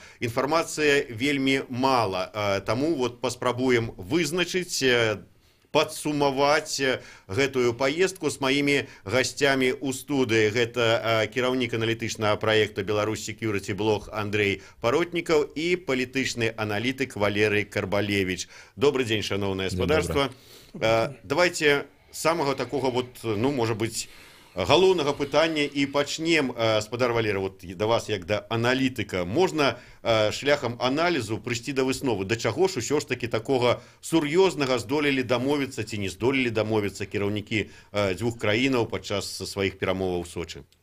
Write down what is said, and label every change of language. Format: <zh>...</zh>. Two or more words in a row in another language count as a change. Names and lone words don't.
<be>Інфармацыя вельмі мала. Таму паспрабуем вызначыць, падсумаваць гэтую поездку з маімі гасцямі ў студыі. Гэта кіраўнік аналітычнага праекта Беларусь Security Blog Андрей Паротнікаў і палітычны аналітык Валерый Карбалевич. Добрый дзень, шановнае спадарства.</be> <ru>Давайте самого такого может быть,</ru> <be>галоўнага пытання і пачнем, спадар Валера, да вас як да аналітыка. Можна шляхам аналізу прыйсці да высновы, да чаго ж усё ж таки такога сур'ёзнага здолелі дамовіцца ці не здолелі дамовіцца кіраўнікі дзвюх краінаў падчас сваіх перамоваў у Сочы?</be>